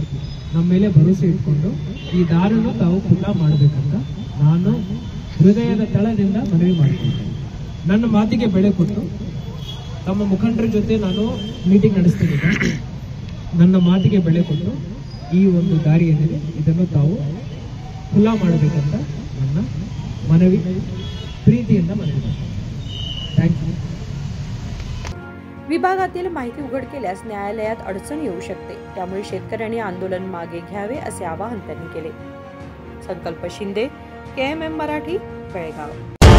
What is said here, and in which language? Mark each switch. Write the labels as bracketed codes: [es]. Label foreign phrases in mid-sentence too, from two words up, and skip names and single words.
[kn] ನಮ್ಮ ಮೇಲೆ ಭರವಸೆ ಇಟ್ಕೊಂಡು ಈ ದಾರನ್ನು ತಾವು ಖುಲ್ಲಾ ಮಾಡಬೇಕಂತ ನಾನು ಹೃದಯದ ತಳದಿಂದ ಮನವಿ ಮಾಡ್ತೀನಿ। ನನ್ನ ಮಾತಿಗೆ ಬೆಲೆ ಕೊಟ್ಟು ತಮ್ಮ ಮುಖಂಡರ ಜೊತೆ ನಾನು ಮೀಟಿಂಗ್ ನಡೆಸ್ತೀನಿ। ನನ್ನ ಮಾತಿಗೆ ಬೆಲೆ ಕೊಟ್ಟು ಈ ಒಂದು ದಾರಿ ಏನಿದೆ ಇದನ್ನು ತಾವು ಖುಲ್ಲಾ ಮಾಡಬೇಕಂತ ನನ್ನ [mr] मनवी प्रीतीयंदा मनवी करतो। [en] thank you. [mr] विभागातील माहिती उघड केल्यास न्यायालयात अडचण येऊ शकते, त्यामुळे शेतकऱ्यांनी आंदोलन मागे घ्यावे असे आवाहन त्यांनी केले। संकल्प शिंदे, KMM मराठी, बेळगाव।